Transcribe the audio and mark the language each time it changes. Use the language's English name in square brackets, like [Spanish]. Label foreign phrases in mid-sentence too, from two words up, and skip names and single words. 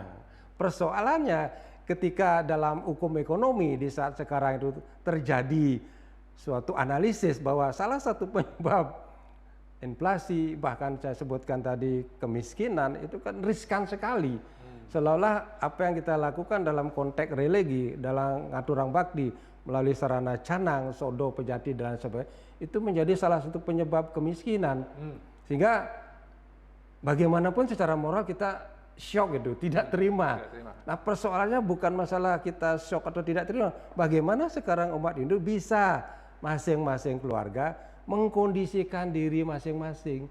[Indonesian] Persoalannya ketika dalam hukum ekonomi di saat sekarang itu terjadi suatu analisis bahwa salah satu penyebab inflasi, bahkan saya sebutkan tadi kemiskinan, itu kan riskan sekali. Seolah-olah apa yang kita lakukan dalam konteks religi, dalam [Balinese] ngaturang bakti, [Indonesian] melalui sarana Canang, Sodo, Pejati, dan sebagainya, itu menjadi salah satu penyebab kemiskinan. Sehingga bagaimanapun secara moral kita shock gitu, tidak terima. Nah, persoalannya bukan masalah kita shock atau tidak terima. Bagaimana sekarang umat Hindu bisa masing-masing keluarga mengkondisikan diri masing-masing.